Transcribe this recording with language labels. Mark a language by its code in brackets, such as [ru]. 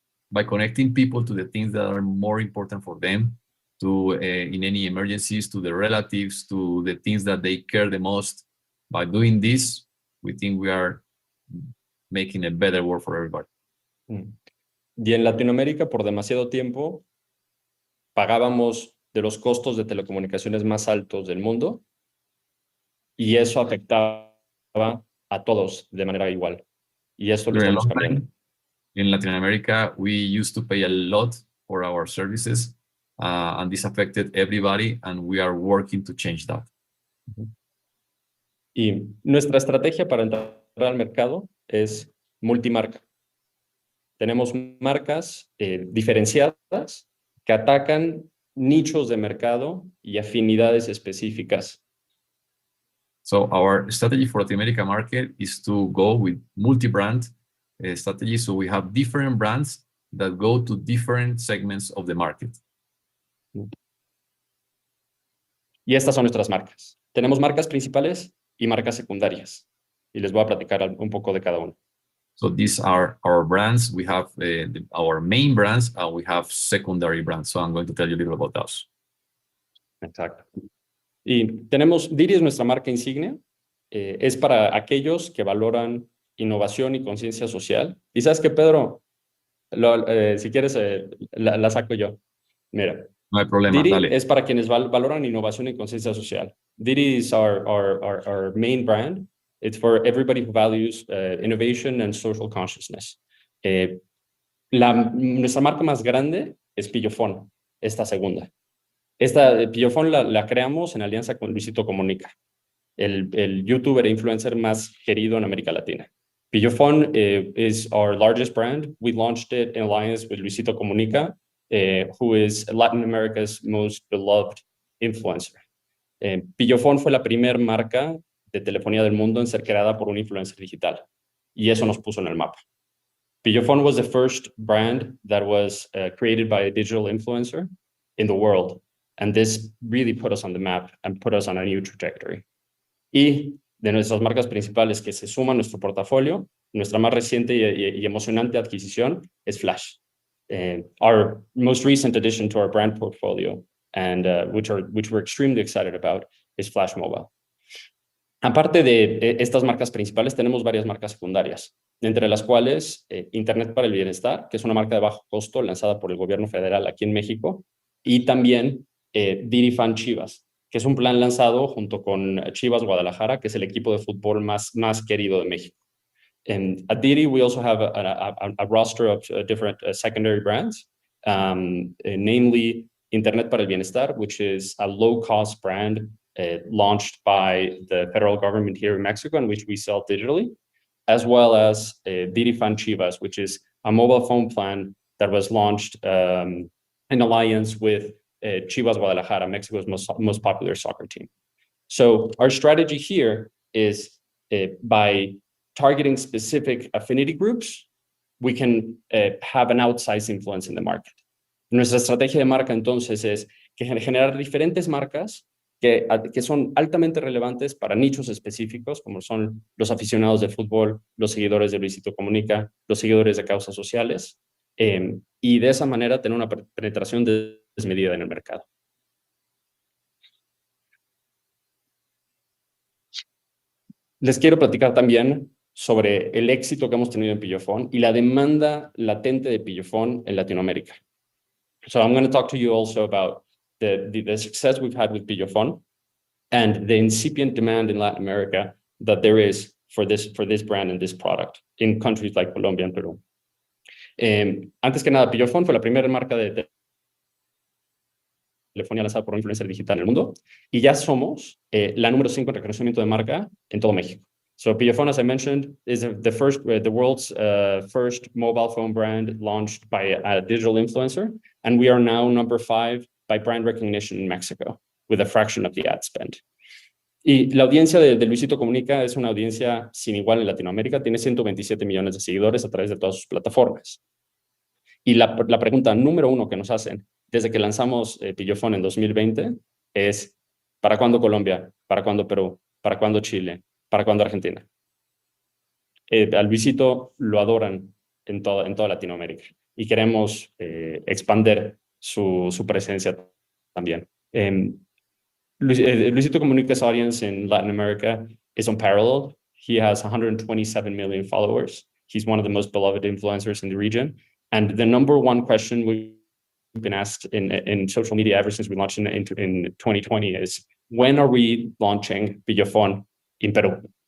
[en] By connecting people to the things that are more important for them, to in any emergencies, to the relatives, to the things that they care the most. By doing this, we think we are making a better world for everybody. [es] Y en Latinoamérica, por demasiado tiempo, pagábamos de los costos de telecomunicaciones más altos del mundo y eso afectaba a todos de manera igual. Y esto lo estamos cambiando. [en] In Latin America, we used to pay a lot for our services, and this affected everybody, and we are working to change that. [es] Y nuestra estrategia para entrar al mercado es multimarca. Tenemos marcas diferenciadas que atacan nichos de mercado y afinidades específicas. [en] So our strategy for Latin America market is to go with multi-brand strategy. So we have different brands that go to different segments of the market. [es] Y estas son nuestras marcas. Tenemos marcas principales y marcas secundarias. Y les voy a platicar un poco de cada uno. [en] So these are our brands. We have our main brands, and we have secondary brands. So I'm going to tell you a little about those. [es] Exacto. Y tenemos, Didi es nuestra marca insignia. Es para aquellos que valoran innovación y conciencia social. Y sabes que, Pedro, si quieres, la saco yo. Mira. No hay problema, Didi dale. es para quienes valoran innovación y conciencia social. [en] Didi is our main brand. It's for everybody who values innovation and social consciousness. [es] Nuestra marca más grande es Pillofón, esta segunda. Esta Pillofón la creamos en alianza con Luisito Comunica, el youtuber e influencer más querido en América Latina. [en] Pillofón is our largest brand. We launched it in alliance with Luisito Comunica, who is Latin America's most beloved influencer. [es] Pillofón fue la primera marca de telefonía del mundo en ser creada por un influencer digital. Y eso nos puso en el mapa. [en] Pillofon was the first brand that was created by a digital influencer in the world. And this really put us on the map and put us on a new trajectory. [es] Y de nuestras marcas principales que se suman a nuestro portafolio, nuestra más reciente y emocionante adquisición es Flash. [en] Our most recent addition to our brand portfolio, and which we're extremely excited about, is Flash Mobile. [es] Aparte de estas marcas principales, tenemos varias marcas secundarias, entre las cuales Internet para el Bienestar, que es una marca de bajo costo lanzada por el gobierno federal aquí en México, y también Didi Fan Chivas, que es un plan lanzado junto con Chivas Guadalajara, que es el equipo de fútbol más querido de México. [en] At Didi, we also have a roster of different secondary brands, namely Internet para el Bienestar, which is a low-cost brand launched by the federal government here in Mexico, and which we sell digitally, as well as Didi Fan Chivas, which is a mobile phone plan that was launched in alliance with Chivas Guadalajara, Mexico's most popular soccer team. So our strategy here is by targeting specific affinity groups, we can have an outsized influence in the market. [es] Nuestra estrategia de marca entonces es que generar diferentes marcas que son altamente relevantes para nichos específicos, como son los aficionados de fútbol, los seguidores de Luisito Comunica, los seguidores de causas sociales, y de esa manera tener una penetración desmedida en el mercado. Les quiero platicar también sobre el éxito que hemos tenido en Pillofon y la demanda latente de Pillofon en Latinoamérica. [en] So I'm going to talk to you also about the success we've had with Pillofon and the incipient demand in Latin America that there is for this brand and this product in countries like Colombia and Perú. [es] Antes que nada, Pillofon fue la primera marca de telefonía lanzada por un influencer digital en el mundo y ya somos la número 5 en reconocimiento de marca en todo México. [en] So Pillofon, as I mentioned, is the world's first mobile phone brand launched by a digital influencer, and we are now number 5 by brand recognition in Mexico, with a fraction of the ad spend. [es] Y la audiencia de Luisito Comunica es una audiencia sin igual en Latinoamérica, tiene 127 millones de seguidores a través de todas sus plataformas. Y la pregunta número 1 que nos hacen desde que lanzamos Pillofon en 2020 es: ¿para cuándo Colombia? ¿Para cuándo Perú? ¿Para cuándo Chile? ¿Para cuándo Argentina? A Luisito lo adoran en toda Latinoamérica y queremos expandir su presencia también. [en] Luisito Comunica's audience in Latin America is unparalleled. He has 127 million followers. He's one of the most beloved influencers in the region. And the number one question we've been asked in social media ever since we launched in 2020 is, when are we launching Pillofon in Peru?